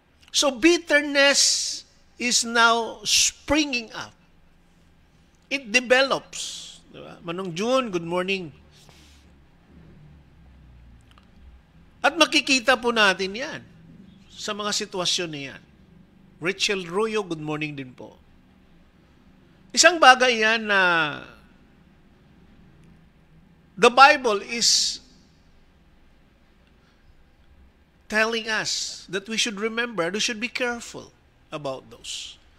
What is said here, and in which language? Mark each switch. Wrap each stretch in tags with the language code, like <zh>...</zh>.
<en>So bitterness is now springing up. It develops. Diba? Manong June, good morning.</en> <tl>At makikita po natin yan sa mga sitwasyon na yan.</tl> <en>Rachel Ruyo, good morning din po.</en> <tl>Isang bagay yan na</tl> <en>the Bible is telling us that we should remember, we should be careful about those.</en>